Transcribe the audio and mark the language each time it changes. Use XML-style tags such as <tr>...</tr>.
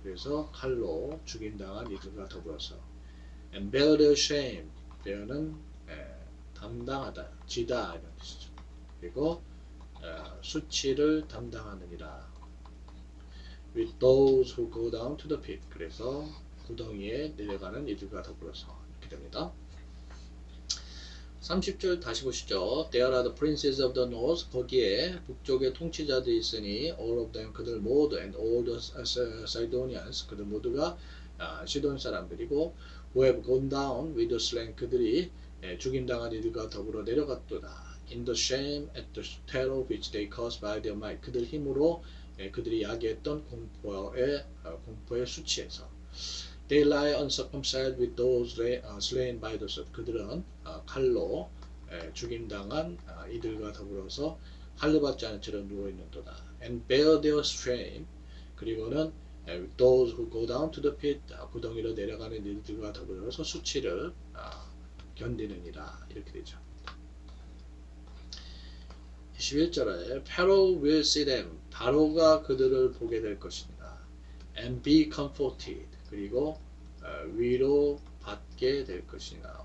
<ko>그래서 칼로 죽임당한 이들과 더불어서</ko> <en>and bear their shame.</en> <ko>bear는 담당하다, 지다 이런 뜻이죠. 그리고 수치를 담당하느니라.</ko> <en>With those who go down to the pit.</en> <ko>그래서 구덩이에 내려가는 이들과 더불어서 이렇게 됩니다. 30절 다시 보시죠.</ko> <en>There are the princes of the north.</en> <ko>거기에 북쪽에 통치자들이 있으니</ko> <en>all of them</en> <ko>그들 모두</ko> <en>and all the Sidonians</en> <ko>그들 모두가 시돈 사람들이고</ko> <en>who have gone down with the slain</en> <ko>그들이 죽임당한 이들과 더불어 내려갔도다.</ko> <en>In the shame at the terror which they caused by their might.</en> <ko>그들 힘으로 그들이 야기했던 공포의 수치에서.</ko> <en>They lie uncircumcised with those slain by the sword.</en> <ko>그들은 칼로 죽임당한 이들과 더불어서 할례받지 않은 채로 누워있는도다.</ko> <en>And bear their shame.</en> <ko>그리고는</ko> <en>those who go down to the pit.</en> <ko>구덩이로 내려가는 이들과 더불어서 수치를 견디느니라. 이렇게 되죠. 21절에</ko> <en>Pharaoh will see them.</en> <ko>바로가 그들을 보게 될 것입니다.</ko> <en>And be comforted.</en> <ko>그리고 위로 받게 될 것이니라.</ko>